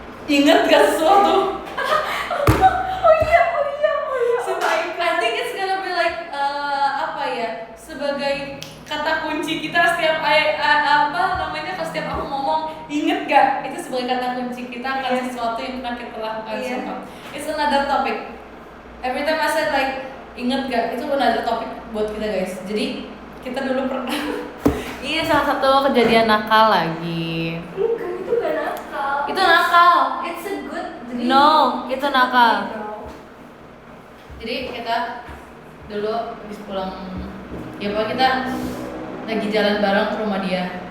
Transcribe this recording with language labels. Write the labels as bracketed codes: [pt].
[id] Ingat gak sesuatu? Oh iya. Sumpah, [en] I think it's gonna be like [id] apa ya, sebagai kata kunci kita setiap kalau setiap aku ngomong inget gak, itu sebagai kata kunci kita akan sesuatu yang pernah kita lakukan. [en] Sumpah, it's another topic. Every time I said like [id] inget gak, itu [en] another topic [id] buat kita [en] guys. [id] Jadi kita dulu pernah ini salah satu kejadian nakal lagi. Bukan, itu gak nakal. Itu nakal. [en] It's a good dream. [id] No, itu nakal. [en] Dream. [id] Jadi kita dulu habis pulang, ya pokoknya kita lagi jalan bareng ke rumah dia.